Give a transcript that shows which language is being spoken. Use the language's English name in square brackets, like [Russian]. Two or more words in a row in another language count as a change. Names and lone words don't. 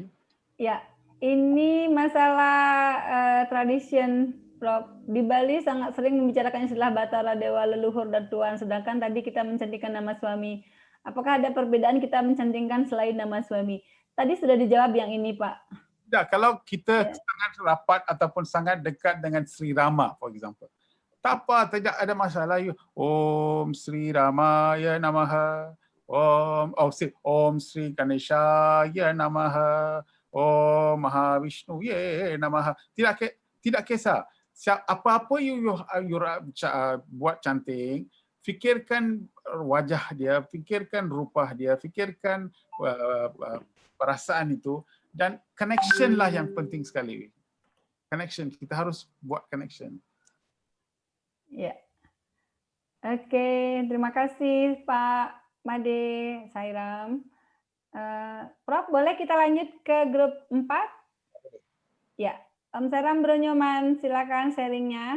[Indonesian] Ya, ini masalah tradition, Prof. Di Bali sangat sering membicarakan istilah Batara Dewa Leluhur dan Tuan, sedangkan tadi kita mencantingkan nama suami. Apakah ada perbedaan kita mencantingkan selain nama suami? Tadi sudah dijawab yang ini, Pak. [Malay] Ya, kalau kita sangat rapat ataupun sangat dekat dengan Sri Rama, [English] for example. [Malay] Tak apa, tidak ada masalah. [Sanskrit] ॐ श्री रामाय नमः. ॐ श्री गणेशाय नमः. ॐ महाविष्णु नमः. [Malay] Tidak kisah. Apa-apa you buat cantik, fikirkan wajah dia, fikirkan rupa dia, fikirkan perasaan itu, dan connection lah yang penting sekali. [English] Connection, [Malay] kita harus buat connection. Ya. [Indonesian] Oke, terima kasih Pak Made, Sairam. Prof, boleh kita lanjut ke grup 4? Ya, Om Sairam Bronyoman, silakan sharingnya.